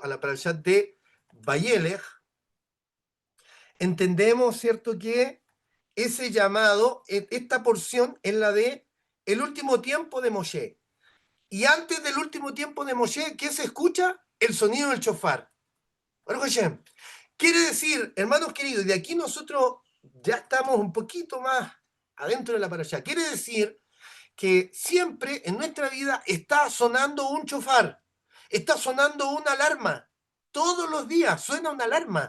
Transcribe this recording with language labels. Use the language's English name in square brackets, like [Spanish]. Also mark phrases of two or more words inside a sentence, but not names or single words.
[Spanish] A la parashá de Vayelech, entendemos, ¿cierto? Que ese llamado, esta porción es la de el último tiempo de Moshe. Y antes del último tiempo de Moshe, ¿qué se escucha? El sonido del shofar. [Hebrew] ברוך השם. [Spanish] Quiere decir, hermanos queridos, de aquí nosotros ya estamos un poquito más adentro de la parashá. Quiere decir que siempre en nuestra vida está sonando un shofar, está sonando una alarma. Todos los días suena una alarma.